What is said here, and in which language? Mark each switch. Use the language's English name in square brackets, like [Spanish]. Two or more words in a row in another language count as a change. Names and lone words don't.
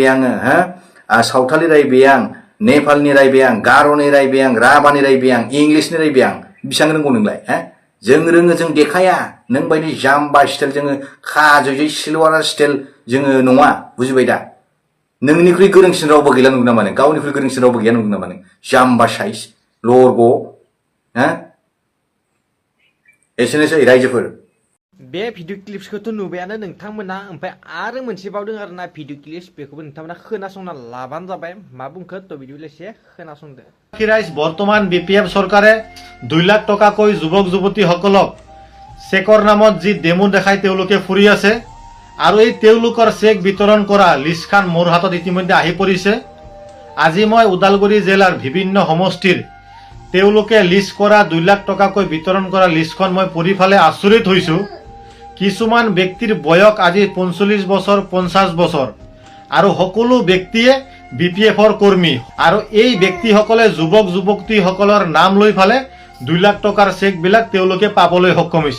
[Bodo] आङो सावथालि रायबाय आं नेपालनि रायबाय आं गार'नि रायबाय आं राभानि रायबाय आं इंलिसनि रायबाय आं बेसेबां रोंगौ नोंलाय जों रोङो जों देखाया नों बायदि जाम्बा स्टाइल जोङो खाजै सिलवारा स्टाइल जोङो नङा बुजिबाय दा नोंनिख्रुइ गोरोंसिन रावबो गैला नुदों नामा नों गावनिख्रुइ गोरोंसिन रावबो गैया नुदों नामा नों जाम्बा साइज लरग' एसेनोसै रायजोफोर बे भिडिअ क्लिप्सखौथ' नुबायानो नोंथांमोना ओमफ्राय आरो मोनसे बावदों आरोना [English] video clips [Bodo] बेखौबो नोंथांमोना खोनासंना लाबानो जाबाय मा बुंखो थ' बिदिब्ला एसे खोनासंदो [Assamese] বৰ্তমান বিপিএফ চৰকাৰে 2 লাখ টকাকৈ যুৱক যুৱতীসকলক চেকৰ নামত যি ডেমো দেখাই তেওঁলোকে ফুৰি আছে আৰু এই তেওঁলোকৰ চেক বিতৰণ কৰা লিষ্টখন মোৰ হাতত ইতিমধ্যে আহি পৰিছে আজি মই ওদালগুৰি জিলাৰ বিভিন্ন সমষ্টিৰ তেওঁলোকে লিষ্ট কৰা 2 লাখ টকাকৈ বিতৰণ কৰা লিষ্টখন মই পঢ়ি ফালে আচৰিত হৈছোঁ কিছুমান ব্যক্তিৰ বয়স আজি 45 বছৰ 50 বছৰ আৰু সকলো ব্যক্তিয়ে বিপিএফৰ কৰ্মী আৰু এই ব্যক্তিসকলে যুৱক যুৱতীসকলৰ নাম লৈ ফালে 2 লাখ টকাৰ চেকবিলাক তেওঁলোকে পাবলৈ সক্ষম হৈছে।